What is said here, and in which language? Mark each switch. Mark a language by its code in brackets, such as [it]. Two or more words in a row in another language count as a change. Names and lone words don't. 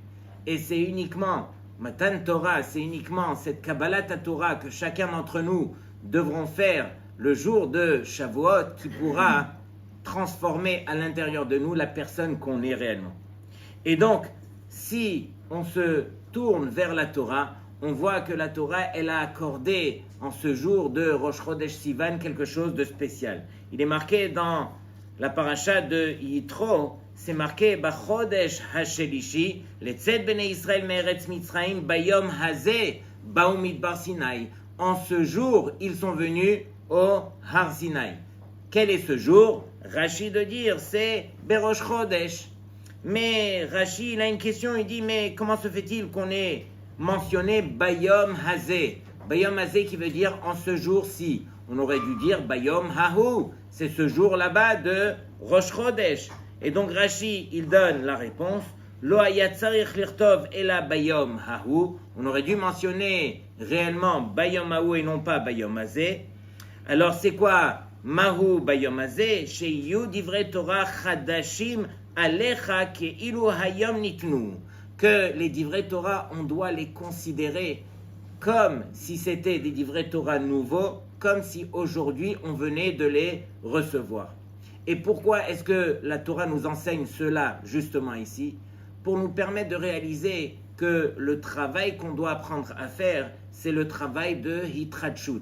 [fr] Et c'est uniquement [he] מתן תורה, [fr] c'est uniquement cette [he] קבלת תורה [fr] que chacun d'entre nous devront faire le jour de Shavuot qui pourra transformer à l'intérieur de nous la personne qu'on est réellement. Et donc, si on se tourne vers la Torah, on voit que la Torah, elle a accordé en ce jour de [he] ראש חודש סיון [fr] quelque chose de spécial. Il est marqué dans la paracha de Yitro, c'est marqué [he] בחודש השלישי לצאת בני ישראל מארץ מצרים ביום הזה באו מדבר סיני. [fr] En ce jour, ils sont venus au Har Sinaï. Quel est ce jour? Rashi de dire, c'est [he] בראש חודש. [fr] Mais Rashi, il a une question, il dit, mais comment se fait-il qu'on ait mentionné [he] ביום הזה? ביום הזה [fr] qui veut dire en ce jour-ci. On aurait dû dire [he] ביום ההוא. [fr] C'est ce jour là-bas de [he] ראש חודש. [fr] Et donc Rashi, il donne la réponse. [he] לא היה צריך לכתוב אלא ביום ההוא. [fr] On aurait dû mentionner réellement [he] ביום ההוא [fr] et non pas [he] ביום הזה. [fr] Alors c'est quoi [he] מהו ביום הזה? שיהיו דברי תורה חדשים עליך כאילו היום ניתנו. [fr] Que les [he] דברי תורה, [fr] on doit les considérer comme si c'était des [he] דברי תורה [fr] nouveaux, comme si aujourd'hui on venait de les recevoir. Et pourquoi est-ce que la Torah nous enseigne cela justement ici? Pour nous permettre de réaliser que le travail qu'on doit apprendre à faire, c'est le travail de Hitrachut.